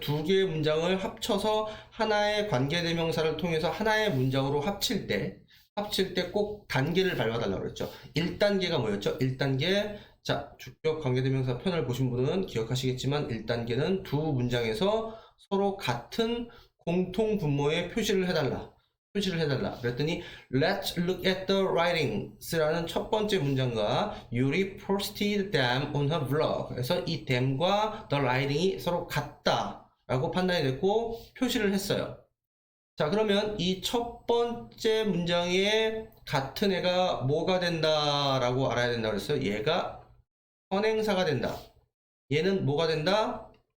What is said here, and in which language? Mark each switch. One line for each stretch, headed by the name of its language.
Korean: 두 개의 문장을 합쳐서 하나의 관계대명사를 통해서 하나의 문장으로 합칠 때 꼭 단계를 밟아달라고 그랬죠. 1단계가 뭐였죠? 1단계. 자, 주격 관계대명사 편을 보신 분은 기억하시겠지만 1단계는 두 문장에서 서로 같은 공통 분모의 표시를 해달라. 그랬더니
English: Let's look at the writings
Korean: 라는 첫 번째 문장과
English: Yuri posted them on her blog.
Korean: 그래서 이 them과 the writing이 서로 같다라고 판단이 됐고 표시를 했어요. 자, 그러면 이 첫 번째 문장에 같은 애가 뭐가 된다라고 알아야 된다고 그랬어요. 얘가 선행사가 된다. 얘는 뭐가 된다?